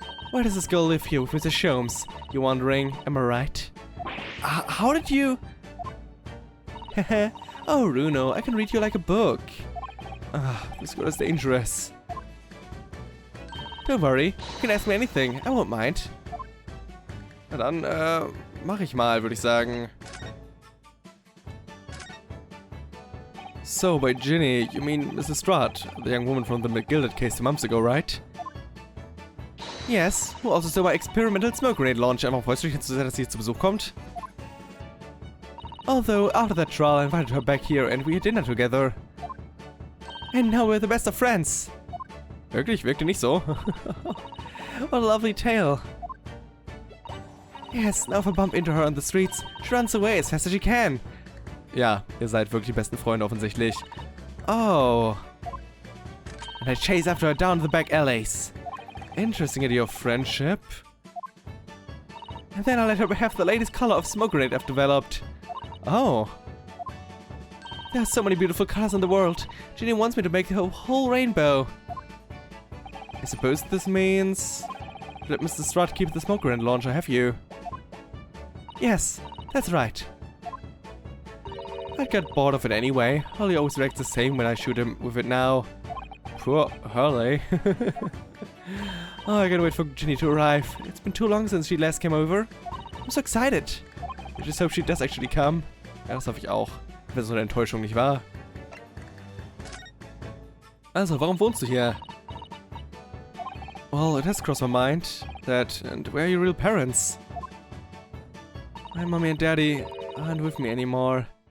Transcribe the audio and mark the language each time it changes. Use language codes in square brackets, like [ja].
[en] Why does this girl live here with Mr. Sholmes? You're wondering, am I right? How did you... Heh. Oh, Runo, I can read you like a book. This girl is dangerous. Don't worry, you can ask me anything, I won't mind. [de] Na dann, mach ich mal, würde ich sagen. [en] So, by Ginny, you mean Mrs. Strutt, the young woman from the McGilded case 2 months ago, right? Yes, who also stole my experimental smoke grenade launcher. [de] Einfach freust du dich zu sehr, dass sie zu Besuch kommt? [en] Although, after that trial, I invited her back here and we had dinner together. And now we're the best of friends. [de] Wirklich? Wirkte nicht so. [en] What a lovely tale. Yes, now if I bump into her on the streets, she runs away as fast as she can. [de] Ja, ihr seid wirklich die besten Freunde offensichtlich. Oh. [en] And I chase after her down the back alleys. Interesting idea of friendship. And then I let her have the latest color of smoke grenade I've developed. Oh. There are so many beautiful colors in the world. Ginny wants me to make the whole rainbow. I suppose this means... Let Mr. Strutt keep the smoke grenade launcher, have you? Yes, that's right. I got bored of it anyway. Holly always reacts the same when I shoot him with it now. Poor Hurley. Oh, I gotta wait for Ginny to arrive. It's been too long since she last came over. I'm so excited. I just hope she does actually come. [de] Ja, das hoffe ich auch. Wenn es so eine Enttäuschung nicht wahr. Also, warum wohnst du hier? [en] Well, it has crossed my mind that, and where are your real parents? My mommy and daddy aren't with me anymore.